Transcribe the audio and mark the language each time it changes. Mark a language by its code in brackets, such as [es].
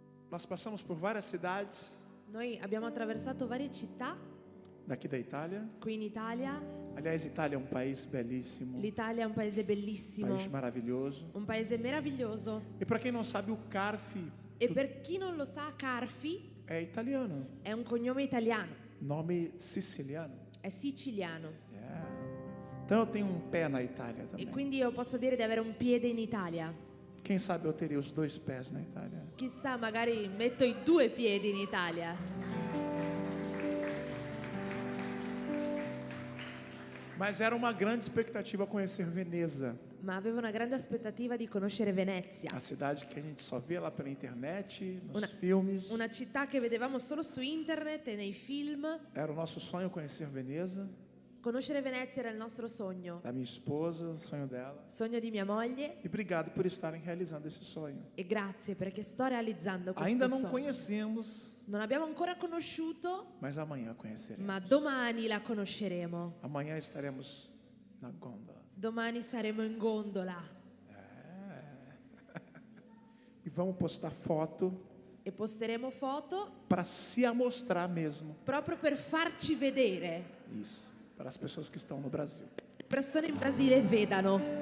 [pt] Nós passamos por várias cidades [it] Noi abbiamo attraversato varie città [pt] daqui da Itália. [it] qui in Italia. [pt] Aliás, Itália é um país belíssimo, [it] L'Italia è un paese bellissimo, [pt] país maravilhoso. [it] un paese meraviglioso. [pt] E para quem não sabe, o Carfi [it] E per chi non lo sa, Carfi [pt] é italiano, [it] è un cognome italiano, [pt] nome siciliano. [it] è siciliano. [en] Yeah. [pt] Então eu tenho um pé na Itália [it] E [pt] também. [it] quindi io posso dire di avere un piede in Italia. [pt] Quem sabe eu teria os dois pés na Itália. [it] Chissà, magari metto i 2 piedi in Italia. [pt] Mas era uma grande expectativa conhecer Veneza, [it] Ma avevo una grande aspettativa di conoscere Venezia, [pt] a cidade que a gente só vê lá pela internet, nos [it] Una- [pt] filmes. [it] una città che vedevamo solo su internet e nei film. [pt] Era o nosso sonho conhecer Veneza, [it] Conoscere Venezia era il nostro sogno, [pt] da minha esposa, o sonho dela. [it] sogno di mia moglie, [pt] E obrigado por estarem realizando esse sonho. [it] e grazie perché sto realizzando questo [pt] Ainda não [it] sogno. [pt] conhecemos, [it] Non abbiamo ancora conosciuto, [pt] mas amanhã conheceremos. [it] ma domani la conosceremo. [pt] Amanhã estaremos na gôndola. [it] Domani saremo in gondola [pt] E vamos postar foto [it] e posteremo foto [pt] para se amostrar mesmo. [it] proprio per farci vedere. [pt] Isso, para as pessoas que estão no Brasil. [it] Le persone in Brasile vedano.